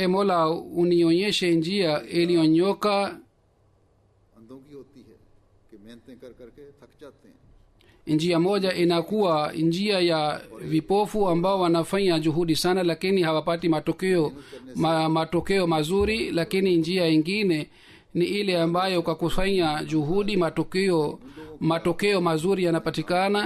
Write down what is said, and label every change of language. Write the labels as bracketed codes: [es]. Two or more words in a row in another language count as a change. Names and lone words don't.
[sw] e Mola unionyeshe njia iliyonyoka. [ur] اندھوں کی ہوتی ہے کہ محنتیں کر کر کے تھک جاتے ہیں, [sw] Njia moja inakuwa njia ya vipofu ambao wanafanya juhudi sana lakini hawapati matokeo mazuri, lakini njia ingine ni ile ambayo kwa kufanya juhudi matokeo mazuri yanapatikana.